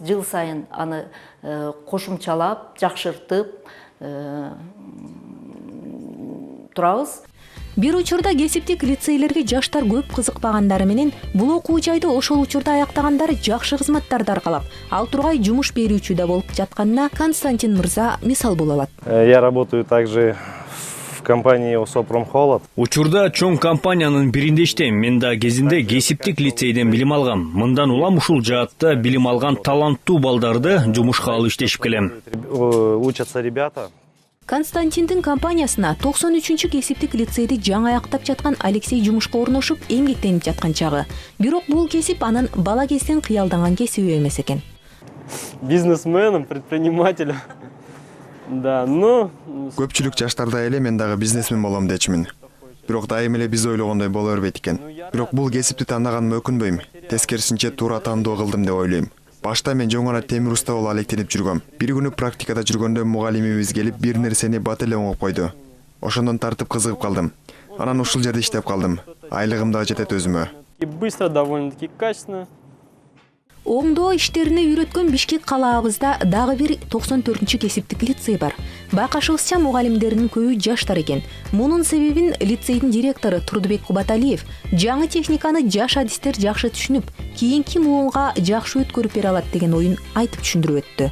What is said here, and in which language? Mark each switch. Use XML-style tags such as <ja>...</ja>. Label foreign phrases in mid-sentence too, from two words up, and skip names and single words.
<ky>Жыл сайын аны кошумчалап, жакшыртып турабыз. Бир учурда кесиптик лицейлерге жаштар көп кызыкпагандары менен бул окуу жайды ошол учурда аяктагандары жакшы кызматтарды аркалап, ал тургай жумуш берүүчү да болуп жатканына Константин мырза мисал боло алат.</ky> <ru>Я работаю также в компании Осопромхолод.</ru> <ky>Учурда чоң компаниянын биринде иштейм. Мен да кезинде кесиптик лицейден билим алгам. Мындан улам ушул жаатта билим алган таланттуу балдарды жумушка алып иштешип келем.</ky> <ru>Учатся ребята.</ru> <ky>Константиндин компаниясына 93-чү кесиптик лицейди жаңы аяктап жаткан Алексей жумушка орношуп эмгектенип жаткан чагы. Бирок бул кесип анын бала кезден кыялданган кесиби эмес экен.</ky> <ru>Бизнесменом, предпринимателем. Да,</ru> <ky>Көпчүлүк жаштарда эле мен дагы бизнесмен болом дечимин. Бирок дайым эле биз ойлогондой боло бербейт экен. Бирок бул кесипти тандаганыма өкүнбөйм. Тескерисинче туура тандоо кылдым деп ойлойм. Башта мен жөн гана темир уста болуп алектенип жүргөм. Бир күнү практикада жүргөндө мугалимибиз келип бир нерсени бат эле оңоп койду. Ошондон тартып кызыгып калдым. Анан ушул жерде иштеп калдым. Айлыгым да жетет өзүмө.</ky> <ru>И быстро, довольно-таки качественно.</ru> <ky>Оңдоо иштерине үйрөткөн Бишкек калаабызда дагы бир 94-чү кесиптик лицей бар. Байкашыбызча мугалимдердин көбү жаштар экен. Мунун себебин лицейдин директору Турдубек Кубаталиев жаңы техниканы жаш адистер жакшы түшүнүп, кийинки муунга жакшы өткөрүп бере алат деген оюн айтып түшүндүрүп өттү.</ky>